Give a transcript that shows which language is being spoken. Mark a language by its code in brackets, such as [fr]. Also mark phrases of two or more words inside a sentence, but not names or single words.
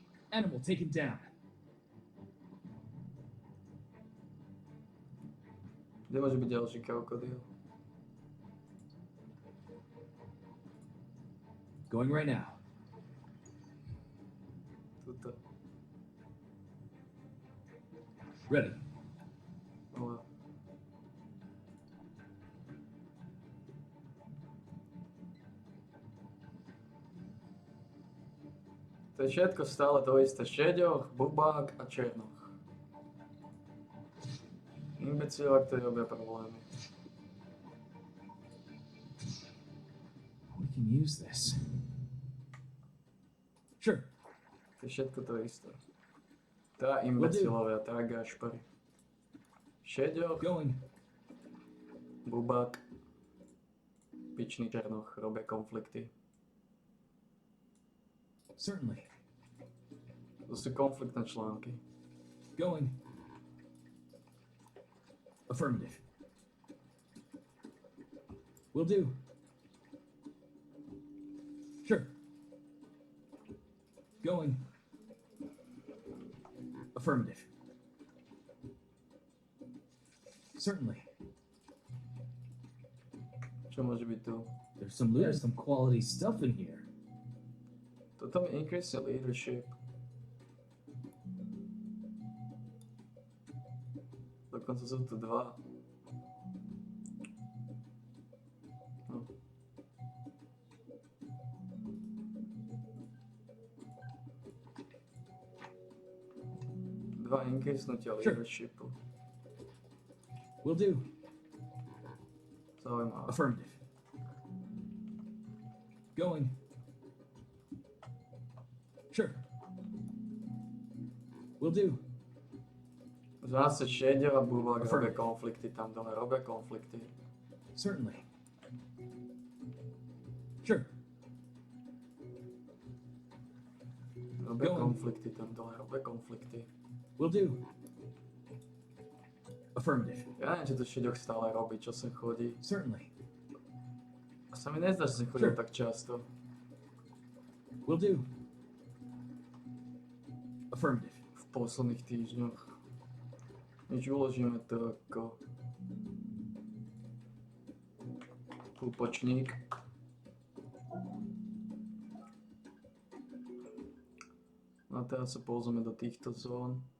[en] Animal taken down. [sk] Kde môže byť ďalší krokodíl? [en] Going right now. [sk] Tuto. [en] Ready. [sk] Ale... To je všetko stále to isté. Šeďoch, bubák a černoch. Imbecila, ktorí robia problémy. [en] We can use this. Sure. [sk] To je všetko to isté. Tá imbecilovia, tá gašpari. Šeďoch, bubák, pičný černoch robia konflikty. [en] Certainly. [sk] To sú konfliktné články. [en] Going. Affirmative. Will do. Sure. Going. Affirmative. Certainly. [sk] Čo môže byť tu? [en] There's some quality stuff in here. [sk] Toto mi [en] increase leadership. [sk] Dokonca sú tu dva. No. Dva increasenutia leadershipu. [en] Will do. [sk] Zaujímavé. [en] Affirmative. Going. Sure. Will do. [sk] Zase šedia a bubák robia konflikty tam dole, robia konflikty. [en] Certainly. Sure. [sk] Robia konflikty tam dole, robia konflikty. [en] Will do. Affirmative. [sk] Ja neviem, či to šeďok stále robí, čo sa chodí. [en] Certainly. [sk] A sa mi nezdá, že sa chodil tak často. [en] Will do. Affirmative. [sk] V posledných týždňoch. Nič uložíme to ako púpočník. No a teraz sa pozrieme do týchto zón.